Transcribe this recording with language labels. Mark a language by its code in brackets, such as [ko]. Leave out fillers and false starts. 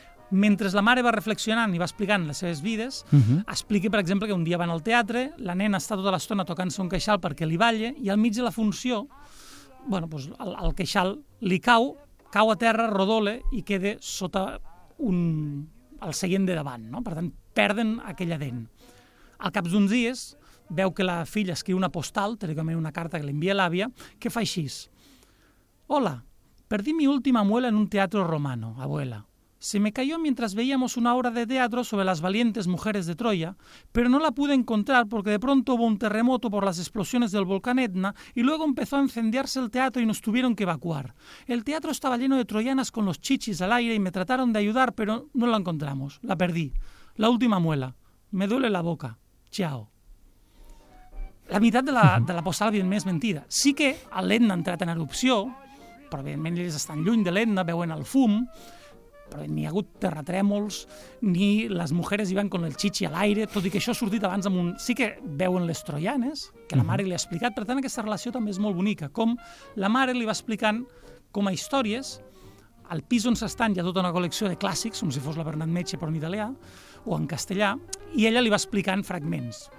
[ca] Mentre la mare va reflexionant i va explicant les seves vides, explica, per exemple, que un dia van al teatre, la nena està tota l'estona tocant-se un queixal perquè li balla i al mig de la funció, bueno, doncs el queixal li cau a terra, rodole i queda sota el seient de davant, no? Per tant, perden aquella dent. Al cap d'uns dies, veu que la filla escriu una postal, teòricament una carta que l'envia l'àvia, que fa així. [es] Hola, perdí mi última muela en un teatro romano, abuela. Se me cayó mientras veíamos una obra de teatro sobre las valientes mujeres de Troya, pero no la pude encontrar porque de pronto hubo un terremoto por las explosiones del volcán Etna y luego empezó a incendiarse el teatro y nos tuvieron que evacuar. El teatro estaba lleno de troyanas con los chichis al aire y me trataron de ayudar, pero no la encontramos. La perdí. La última muela. Me duele la boca. Chao. La mitad de la postal bien es mentira. [ca] Sí que el Etna ha entrat en erupció, però evidentment ells estan lluny de l'Etna, veuen el fum, però ni hi ha hagut terratrèmols, ni les [es] mujeres [ca] hi van [es] con el chichi [ca] a l'aire, tot i que això ha sortit abans amb un... Sí que veuen les troianes, que la mare li ha explicat. Per tant, aquesta relació també és molt bonica, com la mare li va explicant com a històries, al pis on s'estan hi ha tota una col·lecció de clàssics, com si fos la Bernat Metge, però en italià, o en castellà, i ella li va explicant fragments.